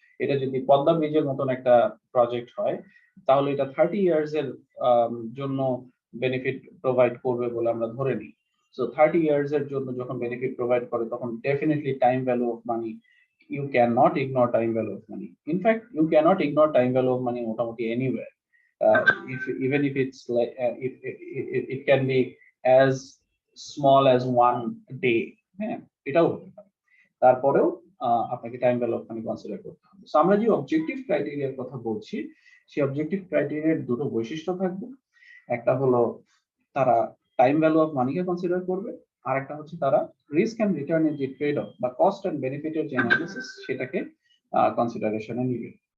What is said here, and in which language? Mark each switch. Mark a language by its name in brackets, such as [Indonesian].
[Bangla] এটা যদি পদ্মা ব্রিজের মতন একটা প্রজেক্ট হয়, তাহলে এটা 30 ইয়ার্স এর জন্য বেনিফিট প্রোভাইড করবে বলে আমরা ধরে নিই। [English] So 30 years এর জন্য যখন বেনিফিট প্রোভাইড করে, তখন definitely time value of money, you cannot ignore time value of money. In fact, you cannot ignore time value of money মোটামুটি anywhere. Even if it's like if it can be as small as 1 day, [Bangla] হ্যাঁ, এটাও হতে পারে। তারপরেও আপনাকে time value of money consider করতে হবে। So আমরা যে অবজেক্টিভ ক্রাইটেরিয়ার কথা বলছি, সেই অবজেক্টিভ ক্রাইটেরিয়ার দুটো বৈশিষ্ট্য থাকবে। একটা হলো তারা time value of Manike consider করবে, আর একটা হচ্ছে তারা রিস্ক এন্ড রিটার্নের যে ট্রেড অফ বা কস্ট এন্ড বেনিফিটের যে অ্যানালিসিস সেটাকে কনসিডারেশনে নিবে।